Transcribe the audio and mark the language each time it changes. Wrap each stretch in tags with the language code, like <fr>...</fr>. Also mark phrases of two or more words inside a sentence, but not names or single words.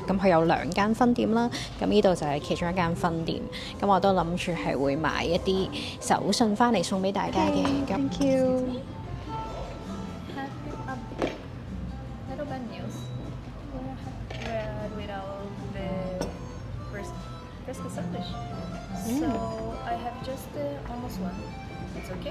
<yue>咁佢有2間分店啦。咁呢度就係其中一間分店。咁我都諗住係會買一啲手信翻嚟送俾大家嘅。</yue> <en>Thank you。 Little bad news. We're without the fresca sandwich. So I have just almost one. It's okay?</en>